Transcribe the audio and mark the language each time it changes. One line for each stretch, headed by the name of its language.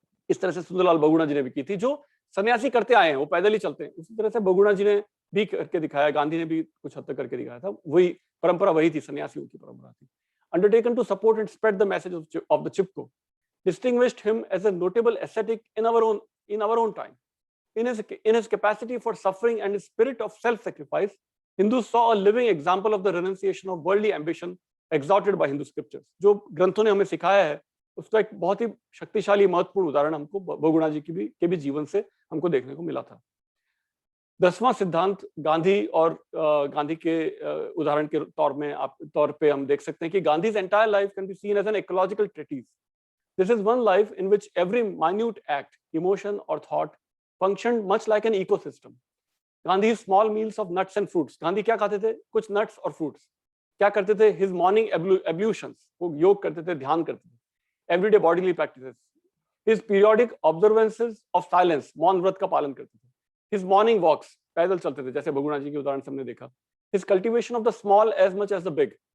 Hindi: इस तरह से सुंदरलाल बहुगुणा जी ने भी की थी, जो सन्यासी करते आए हैं, वो पैदल ही चलते हैं। उसी तरह से बहुगुणा जी ने भी करके दिखाया, गांधी ने भी कुछ हद तक करके दिखाया था। वही परंपरा वही थी, सन्यासियों की परंपरा थी।
English: Undertaken to support and spread the message of the Chipko, distinguished him as a notable ascetic in our own time. In his capacity for suffering and his spirit of self-sacrifice, Hindus saw a living example of the renunciation of worldly ambition exhorted by Hindu scriptures.
Hindi: जो ग्रंथों ने हमें सिखाया है, उसका एक बहुत ही शक्तिशाली महत्वपूर्ण उदाहरण हमको बहुगुणा जी के भी जीवन से हमको देखने को मिला था। 10वां सिद्धांत गांधी और गांधी के उदाहरण के तौर पे हम देख सकते हैं कि Gandhi's
English: entire life can be seen as an ecological treatise. This is one life in which every minute act, emotion or thought functioned much like an ecosystem. Gandhi's small meals of nuts and fruits.
Hindi: Gandhi क्या खाते थे? कुछ nuts और fruits. क्या करते थे?
English: His morning ablutions.
Hindi: वो योग करते थे, ध्यान करते थे.
English: Everyday bodily practices. His periodic observances of silence.
Hindi: मौन व्रत का पालन करते थे.
English: His morning walks.
Hindi: पैदल चलते थे, जैसे बहुगुणा जी के उदाहरण से हमने देखा.
English: His cultivation of the small as much as the big.